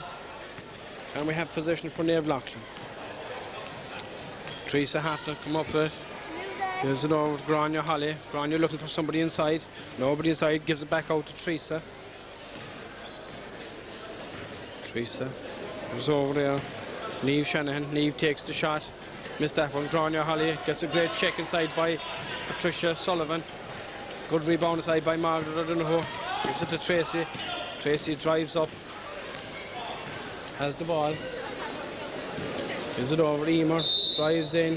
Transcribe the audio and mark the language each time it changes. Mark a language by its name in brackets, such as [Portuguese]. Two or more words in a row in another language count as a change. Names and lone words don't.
[English] And we have possession for Nave Loughlin. Teresa Hartnett come up with it. Gives it over to Grania Holly. Grania looking for somebody inside. Nobody inside. Gives it back out to Teresa. Teresa goes over there. Niamh Shanahan. Niamh takes the shot. Missed that one. Grania Holly gets a great check inside by Patricia Sullivan. Good rebound inside by Margaret O'Donoghue. Gives it to Tracy. Tracy drives up. Has the ball. Gives it over Emer. Drives in.